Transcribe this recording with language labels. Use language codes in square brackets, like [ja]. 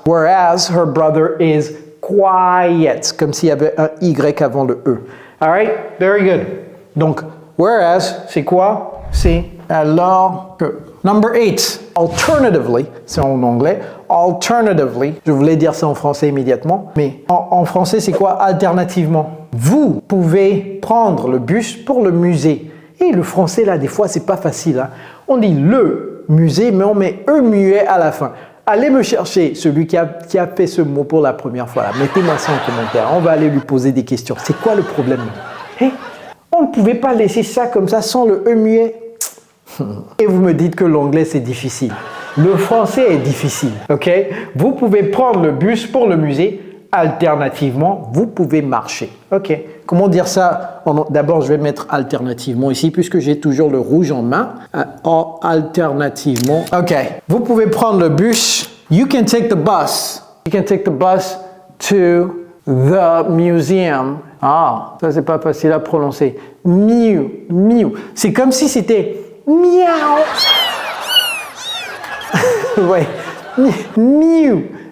[en] Whereas her brother is quiet. [fr] Comme s'il y avait un Y avant le E. [en] Alright? Very good. [fr] Donc, whereas, c'est quoi? C'est alors que. [en] Number 8. [fr] Alternatively, c'est en anglais. Alternatively, je voulais dire ça en français immédiatement, mais en français, c'est quoi alternativement? Vous pouvez prendre le bus pour le musée. Et le français, là, des fois, c'est pas facile. Hein? On dit le musée, mais on met E muet à la fin. Allez me chercher celui qui a fait ce mot pour la première fois. Mettez-moi ça en commentaire. On va aller lui poser des questions. C'est quoi le problème? Hey, on ne pouvait pas laisser ça comme ça sans le E muet. Et vous me dites que l'anglais, c'est difficile. Le français est difficile, ok? Vous pouvez prendre le bus pour le musée. Alternativement, vous pouvez marcher, ok? Comment dire ça? D'abord, je vais mettre alternativement ici, puisque j'ai toujours le rouge en main. Alternativement, ok. Vous pouvez prendre le bus. [en] You can take the bus. You can take the bus to the museum. [fr] Ah, ça, c'est pas facile à prononcer. Miu. C'est comme si c'était miaou. Ouais. Miu.